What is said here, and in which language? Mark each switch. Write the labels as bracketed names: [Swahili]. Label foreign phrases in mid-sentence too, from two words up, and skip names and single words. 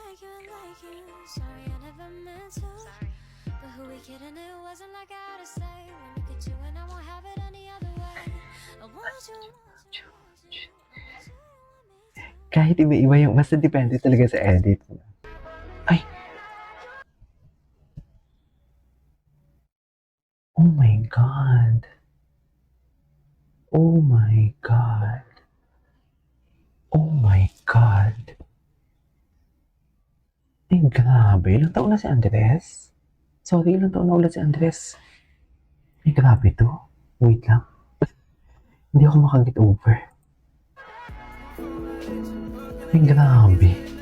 [Filipino] Kahit iba-iba yung, basta depende talaga sa edit. Ay! [English] Oh my God! Oh my God! Oh my God! [Filipino] Ay, grabe. Ilang taon na si Andres? Sorry, ilang taon na ulit si Andres? Ay, grabe to. Wait lang. Hindi ako makaget over. Ay, grabe.